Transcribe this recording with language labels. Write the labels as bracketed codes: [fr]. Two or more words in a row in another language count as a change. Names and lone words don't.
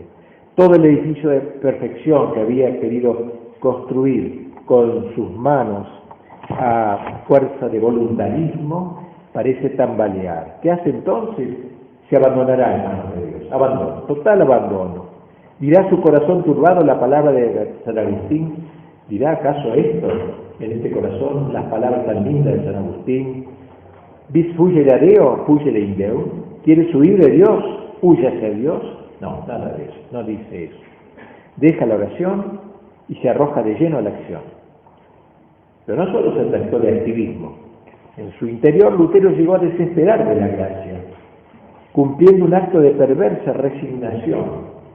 [es] Todo el edificio de perfección que había querido construir con sus manos a fuerza de voluntarismo parece tambalear. ¿Qué hace entonces? Se abandonará en manos de Dios. Abandono, total abandono. ¿Dirá su corazón turbado la palabra de San Agustín? ¿Dirá acaso esto, en este corazón, las palabras tan lindas de San Agustín? [la] ¿Vis fugere a Deo, fugere in Deo? [es] ¿Quieres huir de Dios? ¿Huye hacia Dios? No, nada de eso, no dice eso. Deja la oración y se arroja de lleno a la acción. Pero no solo se trató de activismo. En su interior, Lutero llegó a desesperar de la gracia, cumpliendo un acto de perversa resignación.